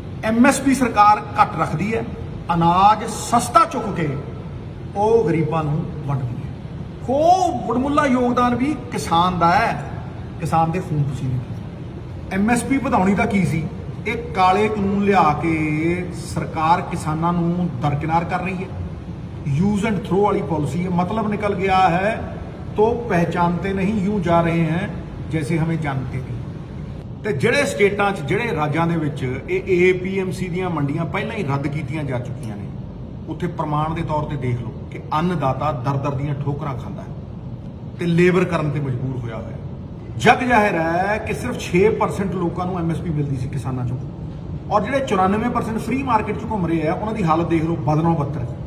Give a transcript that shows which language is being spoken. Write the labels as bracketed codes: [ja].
[pa] MSP ਸਰਕਾਰ ਘੱਟ ਰੱਖਦੀ ਹੈ, ਅਨਾਜ ਸਸਤਾ ਚੁੱਕ ਕੇ ਉਹ ਗਰੀਬਾਂ ਨੂੰ ਵੰਡਦੀ ਹੈ। ਖੂਬ ਵਡਮੁੱਲਾ ਯੋਗਦਾਨ ਵੀ ਕਿਸਾਨ ਦਾ ਹੈ, ਕਿਸਾਨ ਦੇ ਖੂਨ ਪਸੀਨੇ। MSP ਵਧਾਉਣੀ ਤਾਂ ਕੀ ਸੀ? ਇਹ ਕਾਲੇ ਕਾਨੂੰਨ ਲਿਆ ਕੇ ਸਰਕਾਰ ਕਿਸਾਨਾਂ ਨੂੰ ਦਰਕਿਨਾਰ ਕਰ ਰਹੀ ਹੈ। [hi] यूज एंड थ्रो वाली पॉलिसी है। मतलब निकल गया है तो पहचानते नहीं, यूं जा रहे हैं जैसे हमें जानते नहीं। [pa] ਤੇ ਜਿਹੜੇ ਸਟੇਟਾਂ 'ਚ, ਜਿਹੜੇ ਰਾਜਾਂ ਦੇ ਵਿੱਚ ਇਹ APMC ਦੀਆਂ ਮੰਡੀਆਂ ਪਹਿਲਾਂ ਹੀ ਰੱਦ ਕੀਤੀਆਂ ਜਾ ਚੁੱਕੀਆਂ ਨੇ, ਉੱਥੇ ਪ੍ਰਮਾਣ ਦੇ ਤੌਰ ਤੇ ਦੇਖ ਲਓ ਕਿ ਅੰਨਦਾਤਾ ਦਰ ਦੀਆਂ ਠੋਕਰਾਂ ਖਾਂਦਾ ਹੈ ਤੇ ਲੇਬਰ ਕਰਨ ਤੇ ਮਜਬੂਰ ਹੋਇਆ ਹੋਇਆ। ਜਗ ਜ਼ਾਹਿਰ ਹੈ ਕਿ ਸਿਰਫ 6% ਲੋਕਾਂ ਨੂੰ MSP ਮਿਲਦੀ ਸੀ ਕਿਸਾਨਾਂ 'ਚੋਂ, ਔਰ ਜਿਹੜੇ 94% ਫ੍ਰੀ ਮਾਰਕੀਟ 'ਚ ਘੁੰਮ ਰਹੇ ਆ ਉਹਨਾਂ ਦੀ ਹਾਲਤ ਦੇਖ ਲਓ, ਬਦਨੋਂ ਬੱਤਰ।